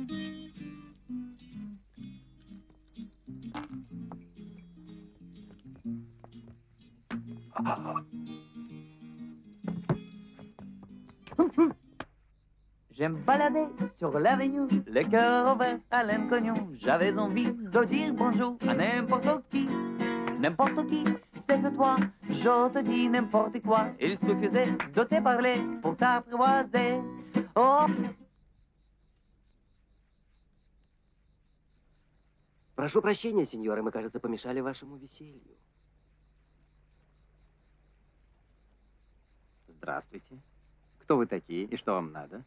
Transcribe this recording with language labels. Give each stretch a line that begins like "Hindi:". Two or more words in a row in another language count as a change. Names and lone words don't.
French: Je me baladais sur l'avenue, le cœur ouvert à l'inconnu. J'avais envie de dire bonjour à n'importe qui. N'importe qui, c'est que toi, je te dis n'importe quoi. Il suffisait de te parler pour t'apprivoiser. Oh!
Russian: Прошу прощения, сеньоры, мы, кажется, помешали вашему веселью. Здравствуйте. Кто вы такие и что вам надо?